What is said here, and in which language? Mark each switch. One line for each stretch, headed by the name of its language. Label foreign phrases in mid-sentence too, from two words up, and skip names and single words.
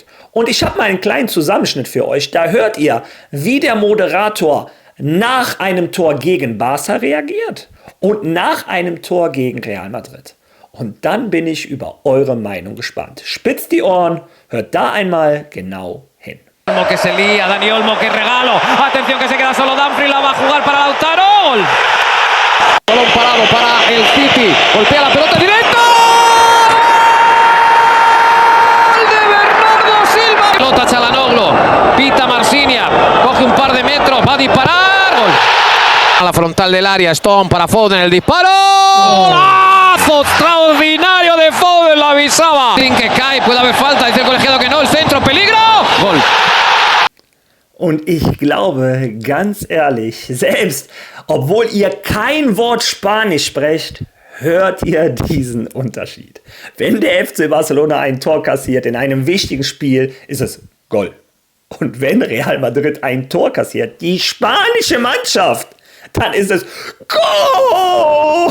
German: Und ich habe mal einen kleinen Zusammenschnitt für euch. Da hört ihr, wie der Moderator nach einem Tor gegen Barca reagiert und nach einem Tor gegen Real Madrid. Und dann bin ich über eure Meinung gespannt. Spitzt die Ohren, hört da einmal genau hin.
Spanish: Olmo que se lía, Dani Olmo que regalo, atención que se queda solo Dumfries, la va a jugar para Lautaro, gol. Balón parado para el City, golpea la pelota directo. ¡Gol de Bernardo Silva! Pelota Çalhanoğlu, pita Marciniak, coge un par de metros, va a disparar, gol. A la frontal del área, Stone para Foden, el disparo. ¡Golazo extraordinario de Foden! Lo avisaba. Que cae, puede haber falta, dice el colegiado que no, el centro, peligro, gol.
German: Und ich glaube, ganz ehrlich, selbst obwohl ihr kein Wort Spanisch sprecht, hört ihr diesen Unterschied. Wenn der FC Barcelona ein Tor kassiert in einem wichtigen Spiel, ist es Goal. Und wenn Real Madrid ein Tor kassiert, die spanische Mannschaft, dann ist es Goal.